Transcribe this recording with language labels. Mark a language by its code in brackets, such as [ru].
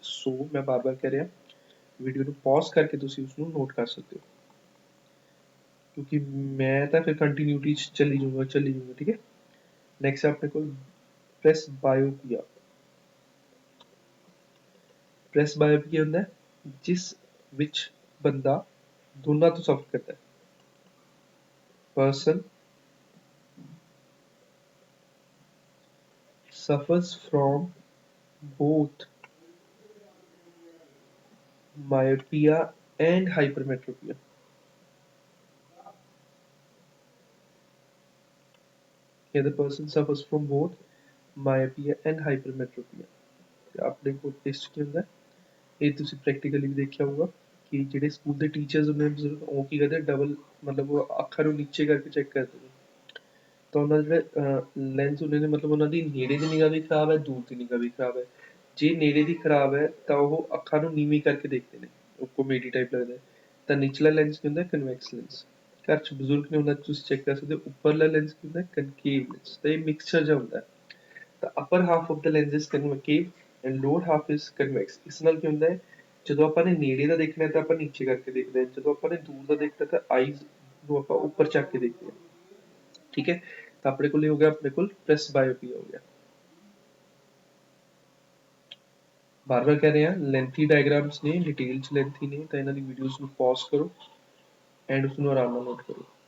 [pa] ਸੋ ਮੈਂ ਬਾਰ-ਬਾਰ ਕਹਿ ਰਿਹਾ, ਵੀਡੀਓ ਨੂੰ ਪੌਜ਼ ਕਰਕੇ ਤੁਸੀਂ ਉਸਨੂੰ ਨੋਟ ਕਰ ਸਕਦੇ ਹੋ, ਕਿਉਂਕਿ ਮੈਂ ਤਾਂ ਫਿਰ ਕੰਟੀਨਿਊਟੀ 'ਚ ਚੱਲੀ ਜਾਊਂਗਾ, ਠੀਕ ਹੈ। ਨੈਕਸਟ ਆਪਣੇ ਕੋਲ ਪ੍ਰੈਸਬਾਇਓਪੀਆ। ਪ੍ਰੈਸਬਾਇਓਪੀਆ ਹੁੰਦਾ ਹੈ ਜਿਸ ਵਿੱਚ ਬੰਦਾ ਦੋਨਾਂ ਤੋਂ ਸਫਰ ਕਰਦਾ ਹੈ। [en] person suffers from both myopia and hypermetropia. Here the person suffers from both myopia and hypermetropia. [pa] ਤੇ ਆਪਣੇ ਕੋਲ ਇਸ 'ਚ ਕੀ ਹੁੰਦਾ ਹੈ, ਇਹ ਤੁਸੀਂ ਪ੍ਰੈਕਟੀਕਲੀ ਵੀ ਦੇਖਿਆ ਹੋਊਗਾ ਕਿ ਜਿਹੜੇ ਸਕੂਲ ਦੇ ਟੀਚਰਸ ਹੁੰਦੇ ਨੇ ਉਹ ਕੀ ਕਰਦੇ, ਡਬਲ ਮਤਲਬ ਉਹ ਅੱਖਾਂ ਨੂੰ ਨੀਚੇ ਕਰਕੇ ਚੈੱਕ ਕਰਦੇ ਨੇ। ਤਾਂ ਉਹਨਾਂ ਦੇ ਜਿਹੜੇ ਲੈਂਸ ਹੁੰਦੇ ਨੇ, ਮਤਲਬ ਉਹਨਾਂ ਦੀ ਨੇੜੇ ਦੀ ਨਿਗਾਹ ਵੀ ਖਰਾਬ ਹੈ, ਦੂਰ ਦੀ ਨਿਗਾਹ ਵੀ ਖਰਾਬ ਹੈ। ਜੇ ਨੇੜੇ ਦੀ ਖਰਾਬ ਹੈ ਤਾਂ ਉਹ ਅੱਖਾਂ ਨੂੰ ਨੀਵੀਂ ਕਰਕੇ ਦੇਖਦੇ ਨੇ, ਉਹ ਕੋਮੇਡੀ ਟਾਈਪ ਲੱਗਦਾ ਹੈ। ਤਾਂ ਨਿਚਲਾ ਲੈਂਸ ਕੀ ਹੁੰਦਾ, ਕਨਵੈਕਸ ਲੈਂਸ। ਘਰ 'ਚ ਬਜ਼ੁਰਗ ਨੇ ਉਹਨਾਂ 'ਚ ਤੁਸੀਂ ਚੈੱਕ ਕਰ ਸਕਦੇ ਹੋ। ਉੱਪਰਲਾ ਲੈਂਸ ਕੀ ਹੁੰਦਾ, ਕਨਕੇਵ ਲੈਂਸ। ਤਾਂ ਇਹ ਮਿਕਸਚਰ ਜਿਹਾ ਹੁੰਦਾ ਹੈ। [en] ਤਾਂ upper half of the lens is concave and lower half is convex। [pa] ਇਸ ਨਾਲ ਕੀ ਹੁੰਦਾ ਹੈ, ਜਦੋਂ ਆਪਾਂ ਨੇ ਨੇੜੇ ਦਾ ਦੇਖਣਾ ਹੈ ਤਾਂ ਆਪਾਂ ਨੀਚੇ ਕਰਕੇ ਦੇਖਦੇ ਹਾਂ, ਜਦੋਂ ਆਪਾਂ ਨੇ ਦੂਰ ਦਾ ਦੇਖਣਾ ਤਾਂ ਆਈਜ਼ ਨੂੰ ਆਪਾਂ ਉੱਪਰ ਚੱਕ ਕੇ ਦੇਖਦੇ ਹਾਂ, ਠੀਕ ਹੈ। ਤਾਂ ਆਪਣੇ ਕੋਲ ਇਹ ਹੋ ਗਿਆ, ਆਪਣੇ ਕੋਲ ਪ੍ਰੈਸਬਾਇਓਪੀਆ ਹੋ ਗਿਆ। ਬਾਰ-ਬਾਰ ਕਹਿ ਰਹੇ ਹਾਂ, ਲੈਂਥੀ ਡਾਇਗਰਾਮਸ ਨੇ, ਡਿਟੇਲ 'ਚ ਲੈਂਥੀ ਨੇ, ਤਾਂ ਇਹਨਾਂ ਦੀ ਵੀਡੀਓਜ਼ ਨੂੰ ਪੌਜ਼ ਕਰੋ ਐਂਡ ਉਸਨੂੰ ਆਰਾਮ ਨਾਲ ਨੋਟ ਕਰੋ।